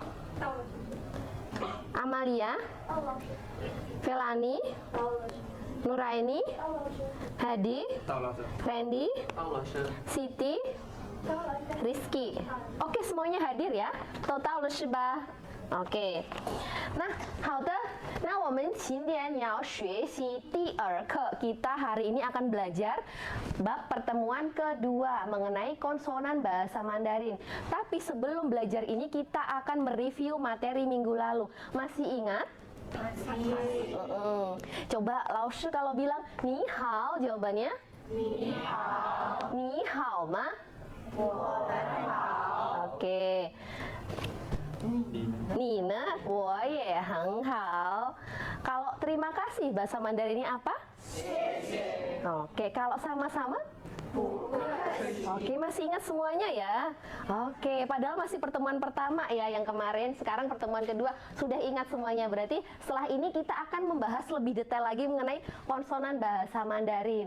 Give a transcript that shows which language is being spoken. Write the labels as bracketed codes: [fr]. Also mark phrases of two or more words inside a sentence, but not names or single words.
[id] Amalia. Felani. Nuraini. Hadi. Randy. Siti. Rizky. Oke, semuanya hadir ya. Total [zh] 是吧? [id] Oke. Nah, [zh] 好的. Nah, 我们今天要学习第二课. [id] Kita hari ini akan belajar bab pertemuan kedua mengenai konsonan bahasa Mandarin. Tapi sebelum belajar ini kita akan mereview materi minggu lalu. Masih ingat? Masih. Coba Laoshi kalau bilang [zh] 你好 [id] jawabannya? [zh] 你好。你好吗? Oke. Nina, 我也很好. [id] Kalau terima kasih bahasa Mandarinnya apa? Oke, kalau sama-sama? Oke, masih ingat semuanya ya? Oke, padahal masih pertemuan pertama ya yang kemarin, sekarang pertemuan kedua sudah ingat semuanya. Berarti setelah ini kita akan membahas lebih detail lagi mengenai konsonan bahasa Mandarin.